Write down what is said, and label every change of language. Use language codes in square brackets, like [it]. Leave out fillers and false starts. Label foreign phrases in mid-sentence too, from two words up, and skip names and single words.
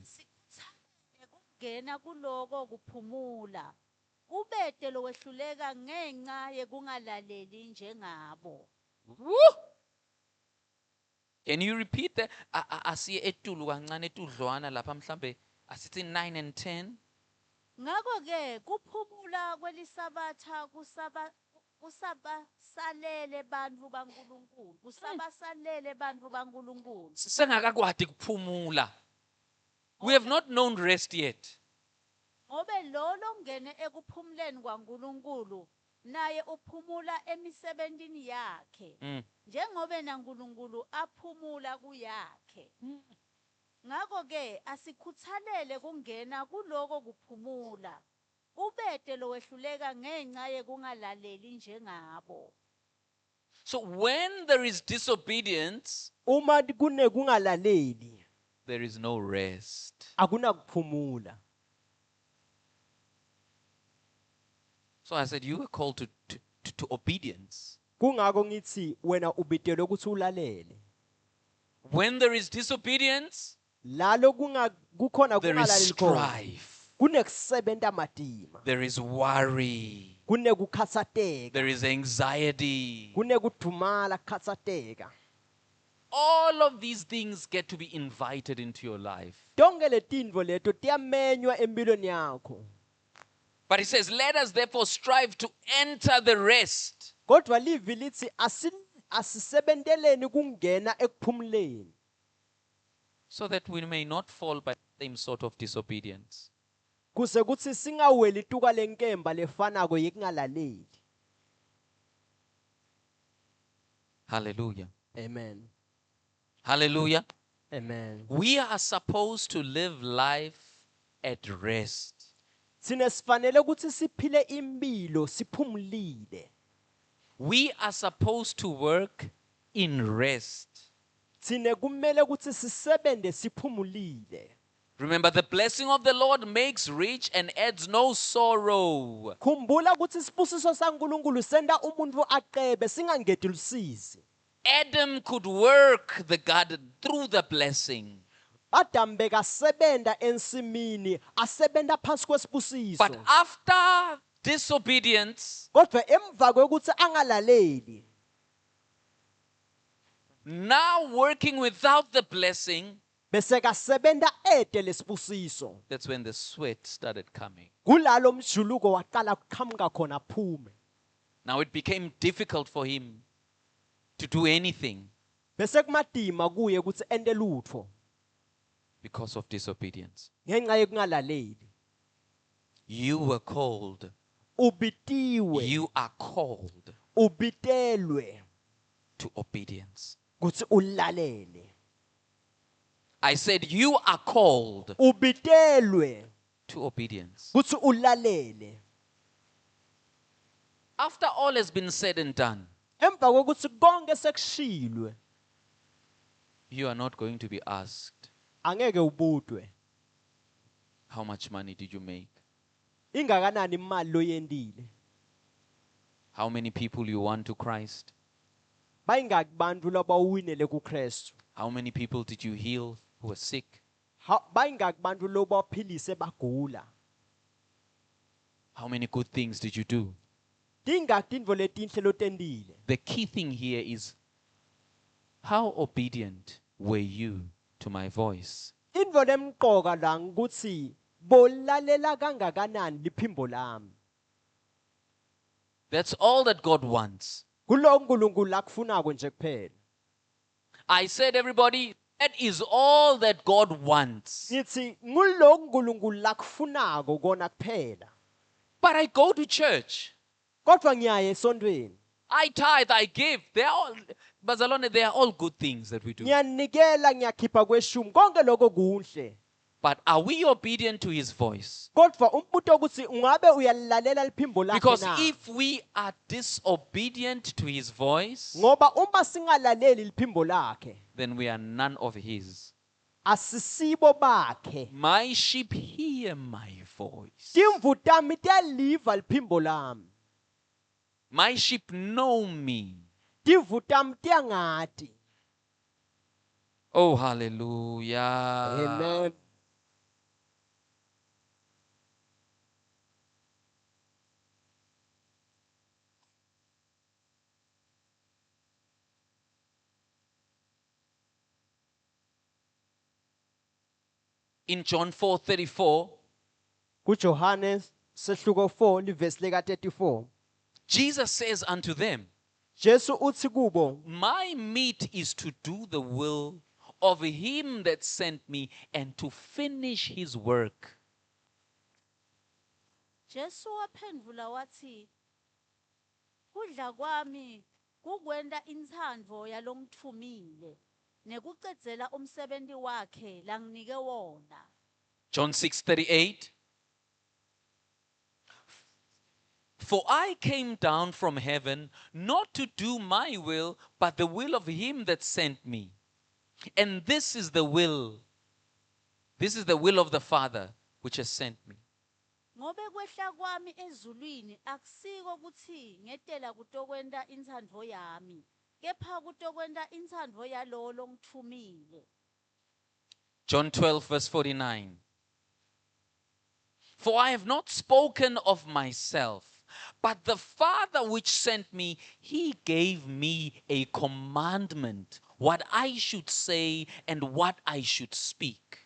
[ss] Kungena kuloko kuphumula. Ubete lokwehluleka ngenxa yekungalaleli njengabo. [en] Woo! Can you repeat that? [ss] Asiye etulu kancane etudlwana lapha mhlambe asithi 9 and 10. Ngakho ke kuphumula kwelisabatha kusabasalele bantfu baNkulunkulu. Kusabasalele bantfu baNkulunkulu. Sengakakwadi kuphumula. [en] We have not known rest yet. [ss] Ngobe lo longene ekuphumuleni kwaNkulunkulu naye uphumula emisebentini yakhe. Njengobe naNkulunkulu aphumula kuyakhe. Ngakho ke asikhuthalele kungena kuloko kuphumula. Ubete lowehluleka ngenxa yekungalaleli njengabo. [en] So when there is disobedience, [ss] Uma kunekungalaleli [en] there is no rest. [ss] akuna kuphumula. [en] So I said, you were called to obedience. [ss] Kungako ngithi wena ubitelwe ukuthi ulalele. [en] When there is disobedience, [ss] Lalo kukhona [en] there is [ss] kungalaleli khona. [en] strife, [ss] Kunekusebenta madima. [en] there is worry, [ss] Kunekukhatsateka. [en] there is anxiety. [ss] Kunekudumala kukhatsateka. [en] All of these things get to be invited into your life. [ss] Tonke letintfo leto tiyamenywa empilweni yakho. [en] But he says, let us therefore strive to enter the rest. [ss] Kodwa livi lithi asisebenteleni kungena ekuphumuleni. [en] So that we may not fall by the same sort of disobedience. [ss] Kuse kuthi singaweli tuka lenkemba lefanako yekungalaleli. Hallelujah. Amen. Hallelujah. Amen. [en] We are supposed to live life at rest. [ss] Sine sifanele ukuthi siphile impilo siphumulile. [en] We are supposed to work in rest. [ss] Sine kumele ukuthi sisebende siphumulile. [en] Remember, the blessing of the Lord makes rich and adds no sorrow. [ss] Khumbula ukuthi isibusiso saNkulunkulu senda umuntu aqebe singangedi lusizi. [en] Adam could work the garden through the blessing. [ss] Adam bekasebenda ensimini asebenda phansi kwesibusiso. [en] But after disobedience, [ss] Kodwa emva kokuthi angalaleli, [en] now working without the blessing, [ss] bese kasebenda ede lesibusiso. [en] that's when the sweat started coming. [ss] Kulalo mjuluko waqala kuqhamuka khona phume. [en] Now it became difficult for him to do anything [ss] Bese kumadima kuye ukuthi ente lutho [en] because of disobedience. [ss] ngenxa yekungalaleli. [en] You were called. [ss] Ubitiwe, [en] You are called [ss] ubitelwe [en] to obedience. [ss] ukuthi ulalele. [en] I said, you are called [ss] Ubitelwe [en] to obedience. [ss] ukuthi ulalele. [en] After all has been said and done, [ss] Emva kokuthi konke sekushilwe, [en] you are not going to be asked, [ss] angeke ubudwe. [en] how much money did you make? [ss] Ingakanani imali loyendile? [en] How many people you won to Christ? [ss] Bayingaki bantu labawinele kuKristu? [en] How many people did you heal who were sick? [ss] Bayingaki bantu lobaphilise bagula? [en] How many good things did you do? [ss] Tingaki tintfo letinhle lotendile? [en] The key thing here is, how obedient were you to my voice? [ss] Intfo lemqoka la ukuthi bolalela kangakanani liphimbo lami. [en] That's all that God wants. [ss] Kulo uNkulunkulu akufunako nje kuphela. [en] I said, everybody, that is all that God wants. [ss] Ngithi ngulo uNkulunkulu lakufunako kona kuphela. [en] But I go to church. [ss] Kodwa ngiyaye esontweni. [en] I tithe, I give. They are all, Bazalwane, they are all good things that we do. [ss] Ngiyanikela ngiyakhipha kweshumi konke lokho kuhle. [en] But are we obedient to his voice? [ss] kodwa umbuto ukuthi ungabe uyalilalela liphimbo lakhe [en] Because [ss] na [en] if we are disobedient to his voice, [ss] ngoba uma singalaleli liphimbo lakhe [en] then we are none of his. [ss] asisibo bakhe [en] My sheep hear my voice. [ss] timvu tami tiyaliva liphimbo lami [en] My sheep know me. [ss] timvu tami tiyangati [en] Oh, hallelujah. amen In John 4:34, [ss] kuJohane sehluko 4 livesi lika 34 [en] Jesus says unto them, [ss] Jesu uthi kubo [en] my meat is to do the will of him that sent me and to finish his work. [ss] Jesu waphendula wathi kudla kwami kukwenda inthando yalongithumile nekucedzela umsebenzi wakhe langinike wona. [en] John 6:38. For I came down from heaven not to do my will, but the will of him that sent me. And this is the will of the Father which has sent me. [ss] Ngobe kwehla kwami ezulwini akusiko ukuthi ngetela kutokwenda inthando yami kepha kutokwenda inthando yalo longithumile. [en] John 12:49. For I have not spoken of myself, but the Father which sent me, he gave me a commandment, what I should say and what I should speak.